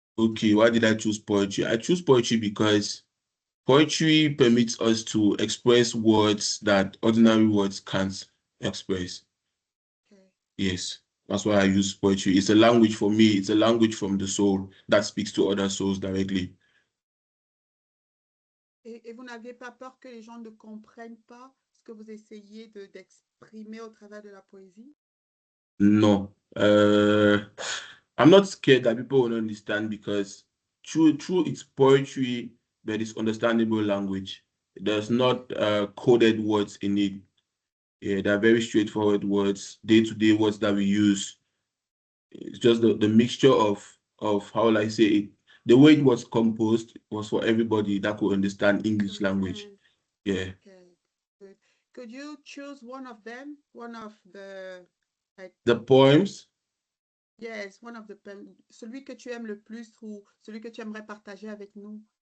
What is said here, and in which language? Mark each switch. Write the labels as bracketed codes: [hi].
[en] Okay, why did I choose poetry? I choose poetry because poetry permits us to express words that ordinary words can't express. Okay. Yes, that's why I use poetry. It's a language for me. It's a language from the soul that speaks to other souls directly. [fr] Et vous n'aviez pas peur que les gens ne comprennent pas ce que vous essayez d'exprimer au travers de la poésie? [en] No, I'm not scared that people won't understand because true, it's poetry, but it's understandable language. There's not coded words in it. Yeah, they're very straightforward words, day-to-day words that we use. It's just the mixture of how will I say it. The way it was composed was for everybody that could understand English language. Yeah. Okay, good. Could you choose one of them? One of the, like, The poems. yes, one of the poems. [fr] Celui que tu aimes le plus ou celui que tu aimerais partager avec nous?